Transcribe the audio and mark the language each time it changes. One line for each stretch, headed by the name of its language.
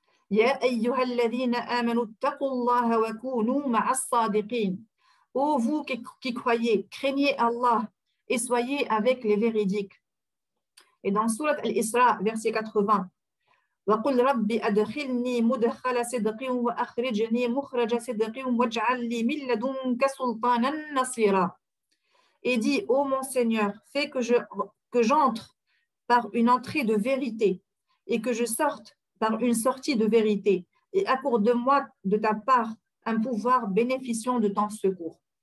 Arabic: Ya ayyuhalladhina amanu taqullaha wa kunu ma'as sadiqin.
French: Ô vous qui croyez, craignez Allah et soyez avec les véridiques. Et dans Surat Al-Isra, verset 80,
Arabic: وَقُلْ رَبِّ أَدْخِلْنِي مُدْخَلَ صِدْقٍ وَأَخْرِجْنِي مُخْرَجَ صِدْقٍ وَاجْعَلْ لِي مِن لَّدُنكَ سُلْطَانًا نَصِيرًا.
French: Et dit, ô mon Seigneur, fais que j'entre par une entrée de vérité et que je sorte par une sortie de vérité, et accorde-moi de ta part un pouvoir bénéficiant de ton secours.